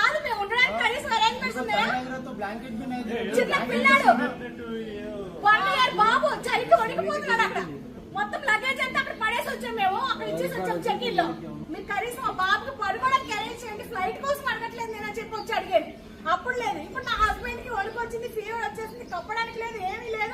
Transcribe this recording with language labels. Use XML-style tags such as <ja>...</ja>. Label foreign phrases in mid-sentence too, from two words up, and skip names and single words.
<te>కాదు మేము ఉండడానికి కనీసం అరేంజ్‌మెంట్స్ ఉన్నాయా?</te> <hi>तो ब्लैंकेट भी नहीं दे।</hi> <te>చిన్న పిల్లాడు 1 ఇయర్ బాబు చలికి వణికిపోతున్నాడు అక్కడ. మొత్తం లగేజ్ అంతా అక్కడ పడేసి వచ్చాం మేము. అక్కడ ఇచ్చేసి వచ్చాం</te> <en>check in</en> <te>లో. మీరు కనీసం మా బాబుకి పడుకోవడానికి అరేంజ్ చేయండి. ఫ్లైట్ కోసం అడగట్లేదు నేను అని చెప్పి వచ్చి అడిగాను. అప్పుడు లేదు. ఇప్పుడు నా హస్బెండ్ కి వణుకు వచ్చింది, ఫీవర్ వచ్చేసింది, కప్పడానికి లేదు, ఏమీ లేదు.</te>